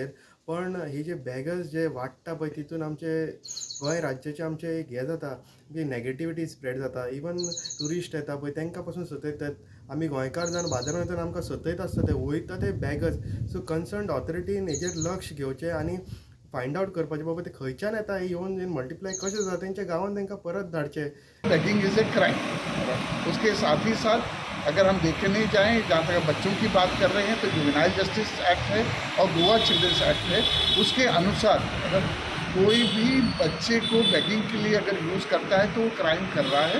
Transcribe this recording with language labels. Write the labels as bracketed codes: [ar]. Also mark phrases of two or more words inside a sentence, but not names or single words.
[kok] पण ही जे बॅगर्स जे वाडटा पळय तितून आमचे गोंय राज्याचे आमचे एक हें जाता की [en] negativity spread [kok] जाता. [en] even tourist [kok] येता पळय तांकां पासून सतयतात. आमी गोंयकार जावन बाजारांत वयतना आमकां सतयत आसता ते वयता ते बॅगर्स. सो कन्सर्न ऑथॉरिटीन हेजेर लक्ष घेवचें आनी [en] find out [kok] करपाचें बाबा ते खंयच्यान येता येवन मल्टिप्लाय कशें जाता तेंच्या गांवांत तांकां परत धाडचें. [en] Begging is a crime. [hi] उसके साथ ही साथ अगर हम देखने जाएं जहाँ तक बच्चों की बात कर रहे हैं तो जुवेनाइल जस्टिस एक्ट है और गोवा चिल्ड्रंस एक्ट है. उसके अनुसार अगर कोई भी बच्चे को बैगिंग के लिए अगर यूज़ करता है तो वो क्राइम कर रहा है.